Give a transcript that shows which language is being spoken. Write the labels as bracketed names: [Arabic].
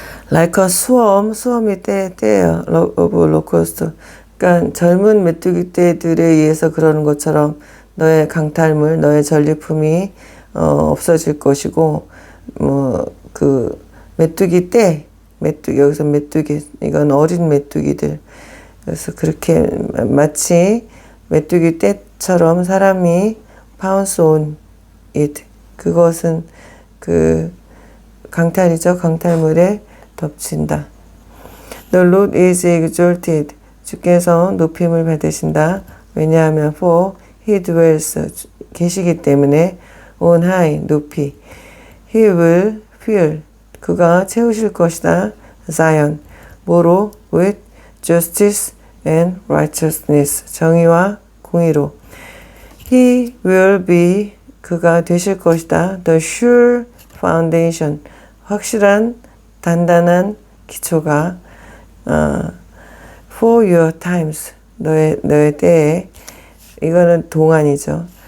[English] Like a swarm이 떼예요. of locust. [Korean] 그러니까 젊은 메뚜기 떼들에 의해서 그러는 것처럼 너의 강탈물, 너의 전리품이 없어질 것이고 그 메뚜기 떼, 여기서 메뚜기, 이건 어린 메뚜기들. 그래서 그렇게 마치 메뚜기 떼처럼 사람이 [English] pounce on it. [Korean] 그것은 그 강탈이죠. 강탈물에 덮친다. [English] The Lord is exalted. [Korean] 주께서 높임을 받으신다. 왜냐하면 [English] for he dwells [Korean] 계시기 때문에 [English] on high [Korean] 높이 [English] he will fill [Korean] 그가 채우실 것이다. [English] Zion [Korean] 뭐로 [English] with justice and righteousness [Korean] 정의와 공의로 [English] he will be [Korean] 그가 되실 것이다. [English] The sure foundation [Korean] 확실한 단단한 기초가 [English] for your times [Korean] 너의 때에 이거는 동안이죠.